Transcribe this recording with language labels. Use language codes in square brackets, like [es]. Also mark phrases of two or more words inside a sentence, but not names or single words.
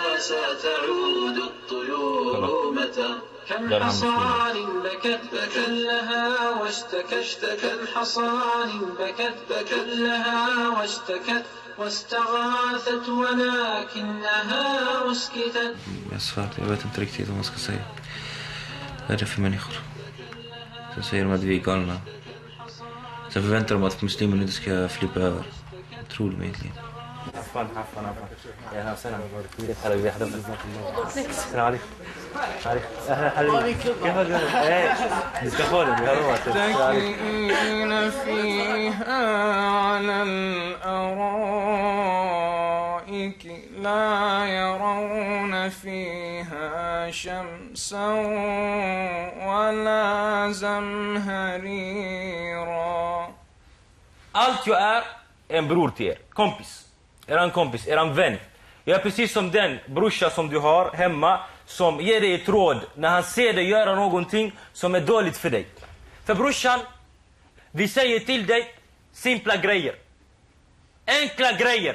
[sv] Där är han jag svär, jag vet inte riktigt vad man ska säga. Vad är det för människor? Så säger de att vi är galna. Sen förväntar de att muslimen inte ska flippa över. Jag tror de egentligen. [ar] عفوا يا سلام كيف حالك يا حبيبي السلام عليكم حبيبي كيف حالك ديسكافون متكئين فيها على الأرائك لا يرون فيها شمسا ولا زمهريرا. [sv] Allt jag är en bror till er, kompis, eran vän. Jag är precis som den brorsa som du har hemma som ger dig ett råd när han ser dig göra någonting som är dåligt för dig. För brorsan, vi säger till dig simpla grejer, enkla grejer.